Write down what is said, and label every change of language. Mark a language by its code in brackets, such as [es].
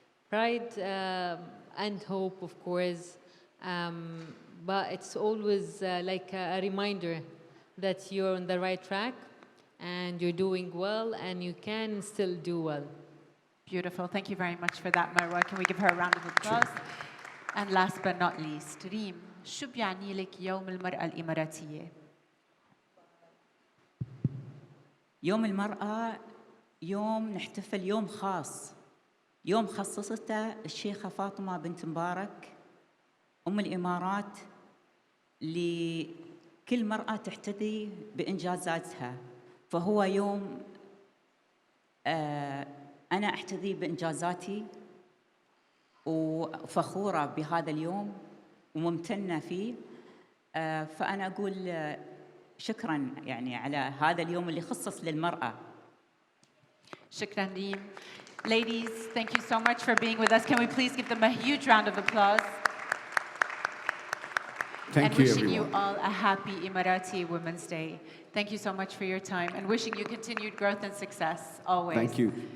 [en] Pride and hope, of course. But it's always like a reminder that you're on the right track and you're doing well and you can still do well. Beautiful. Thank you very much for that, Marwa. Can we give her a round of applause? And last but not least, Reem, [ar] شو بيعني لك يوم المرأة الإماراتية؟ يوم المرأة يوم نحتفل، يوم خاص، يوم خصصته الشيخة فاطمة بنت مبارك أم الإمارات لكل مرأة تحتذي بإنجازاتها. فهو يوم أنا أحتذي بإنجازاتي وفخورة بهذا اليوم وممتنة فيه. فأنا أقول شكراً يعني على هذا اليوم اللي خصص للمرأة. شكراً ريم. [en] Ladies, thank you so much for being with us. Can we please give them a huge round of applause? Thank and you, wishing everyone. you all a happy Emirati Women's Day. Thank you so much for your time and wishing you continued growth and success always. Thank you.